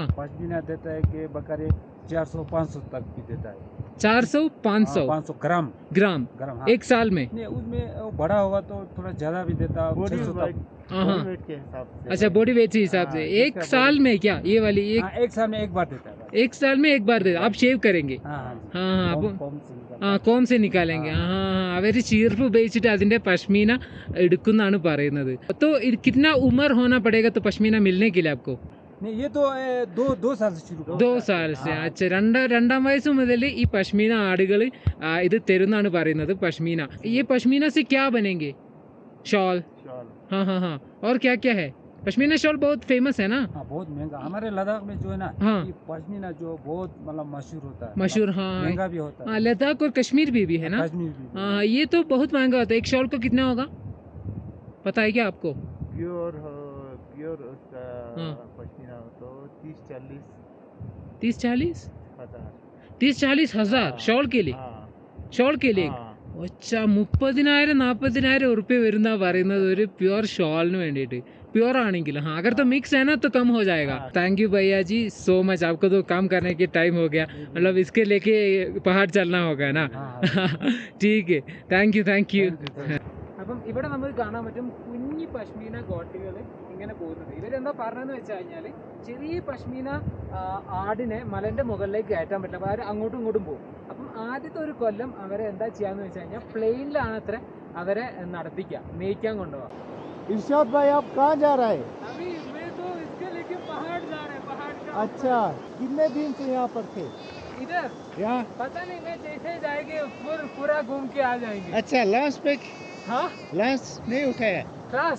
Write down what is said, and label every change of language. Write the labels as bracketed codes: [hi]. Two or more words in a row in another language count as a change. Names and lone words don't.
[hi] पश्मीना देता है कि बकरी 400-500 तक भी देता है. 400-500 500 ग्राम. हाँ. एक साल में? नहीं, उसमें बड़ा होगा तो थोड़ा ज्यादा भी देता है, 600 तक. हाँ. वेट के हिसाब से. अच्छा, [en] body weight [hi] के हिसाब से. एक साल में क्या ये वाली एक साल में एक बार देता है. एक साल में एक बार देता. आप शेव करेंगे? कोम से निकालेंगे. [ml] അവര് ചീർപ്പ് ഉപയോഗിച്ചിട്ട് അതിന്റെ പശ്മീന എടുക്കുന്നാണ് പറയുന്നത്. [hi] तो कितना उम्र होना पड़ेगा तो पश्मीना मिलने के लिए आपको? नहीं, ये तो 2 साल से शुरू. 2 साल से. अच्छा, [ml] രണ്ടാം വയസ്സ് മുതൽ ഈ പശ്മീന ആടുകൾ ഇത് തരുന്നാണ് പറയുന്നത്. പശ്മീന, [hi] ये पश्मीना से क्या बनेंगे? शॉल. हाँ. और क्या क्या है? पश्मीना शॉल बहुत फेमस है ना. हाँ, बहुत महंगा. हमारे लद्दाख में जो है ना, हाँ. ये पश्मीना जो बहुत मतलब मशहूर होता है. मशहूर. हाँ, महंगा भी होता है. लद्दाख और कश्मीर भी है ना. कश्मीर भी. हाँ, ये तो बहुत महंगा होता है. एक शॉल को कितना होगा पता है क्या आपको? प्योर उसका पश्मीना तो 30-40 हज़ार शॉल के लिए. ഷോൾ के लिए. अच्छा, [ml] 30,000-40,000 ഉറുപ്പ്യ വരുന്ന പറയുന്നത് ഒരു പ്യുവർ ഷോളിന് വേണ്ടിയിട്ട്. [hi] प्योर आनेंगे. हाँ, अगर तो मिक्स है ना तो कम हो जाएगा. [en] thank you भैया जी so much. [hi] आपको तो काम करने के टाइम हो गया, मतलब इसके लेके पहाड़ चलना होगा ना. ठीक है, [en] thank you. [ml] അപ്പം ഇവിടെ നമുക്ക് കാണാൻ പറ്റും കുഞ്ഞി പശ്മീന ഗോട്ടുകൾ ഇങ്ങനെ പോകുന്നത്. ഇവരെന്താ പറഞ്ഞതെന്ന് വെച്ച് കഴിഞ്ഞാൽ ചെറിയ പശ്മീന ആടിനെ മലൻ്റെ മുകളിലേക്ക് കയറ്റാൻ പറ്റില്ല. അപ്പോൾ അവർ അങ്ങോട്ടും ഇങ്ങോട്ടും പോകും. അപ്പം ആദ്യത്തെ ഒരു കൊല്ലം അവരെ എന്താ ചെയ്യാന്ന് വെച്ച് കഴിഞ്ഞാൽ പ്ലെയിനിലാണ് അത്ര അവരെ നടത്തിക്കുക, മേയ്ക്കാൻ കൊണ്ടുപോകാം. [hi] इरशाद भाई, आप कहाँ जा रहे हैं? अभी मैं तो इसके लेके पहाड़ जा रहे हैं. पहाड़ का. अच्छा, कितने दिन से यहाँ पर थे? इधर यहाँ पता नहीं, मैं जैसे जाएंगे पूरा घूम के आ जाएंगे. अच्छा लंच पे हाँ लंच नहीं उठाया क्लास